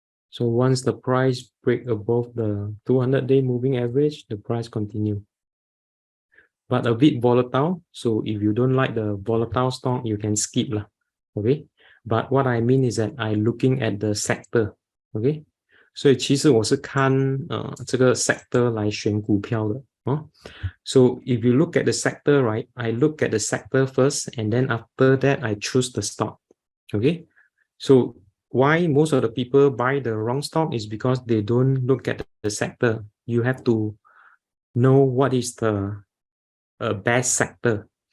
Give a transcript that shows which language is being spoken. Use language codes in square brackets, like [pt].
[en] So once the price break above the 200-day moving average, the price continue. But a bit volatile. So if you don't like the volatile stock, you can skip lah. ，OK。 But what I mean is that I looking at the sector，OK。 [zh] 所以其实我是看这个 sector 来选股票的哦。 [en] So if you look at the sector, right, I look at the sector first, and then after that I choose the stock. Okay, so why most of the people buy the wrong stock is because they don't look at the sector. You have to know what is the best sector.